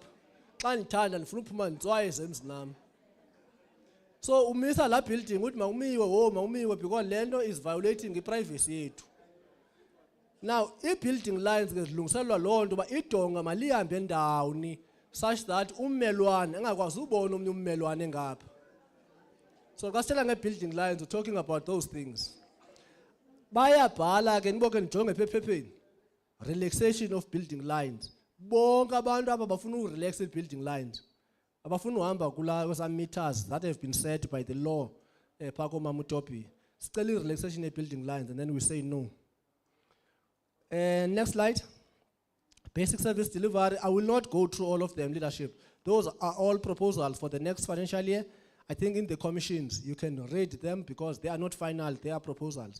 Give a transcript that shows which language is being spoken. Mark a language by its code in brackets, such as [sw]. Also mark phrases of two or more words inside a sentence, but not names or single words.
[xh] Xa ndithanda ndifuna uphuma nditswayise emzini nami. So umisa la building uthi mawumiwe because lento [en] is violating [xh] i-privacy yethu. Now, i-building lines ngezilungiselwa loo nto ba idonga malihambe endawoni [en] such that [xh] ummelwane engakwazi ubona omnye ummelwane ngapha. So xa sithetha nge-building lines, [en] we're talking about those things. [xh] Bayabhala ke niboke nijonge ephepheni. [en] Relaxation of building lines. [xh] Bonke abantu aba bafuna urelax i-building lines. Abafuna uhamba kula kwesa [en] meters that have been set by the law [xh] pha koMamutopi. Sicela i-relaxation e-building lines [en] and then we say no. Next slide. Basic service delivery. I will not go through all of them, leadership. Those are all proposals for the next financial year. I think in the commissions, you can read them because they are not final, they are proposals.